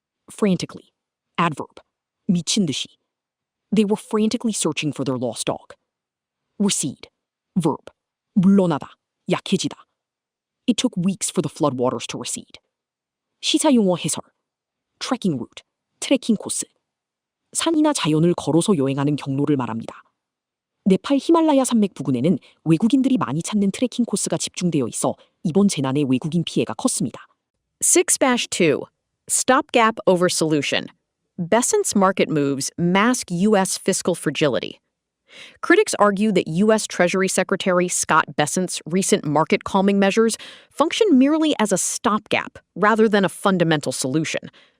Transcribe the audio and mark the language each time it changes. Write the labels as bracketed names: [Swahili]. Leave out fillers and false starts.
[English] Frantically. Adverb. [Korean] 미친 듯이. [English] They were frantically searching for their lost dog. Recede. Verb. [Korean] 물러나다. 약해지다. [English] It took weeks for the floodwaters to recede. [Korean] 시사용어 해설. [English] Trekking route. [Korean] 트레킹 코스. 산이나 자연을 걸어서 여행하는 경로를 말합니다. 네팔 히말라야 산맥 부근에는 외국인들이 많이 찾는 트레킹 코스가 집중되어 있어 이번 재난의 외국인 피해가 컸습니다. [English] 6-2. Stopgap over solution. Besant's market moves mask U.S. fiscal fragility. Critics argue that U.S. Treasury Secretary Scott Bessent's recent market calming measures function merely as a stopgap rather than a fundamental solution.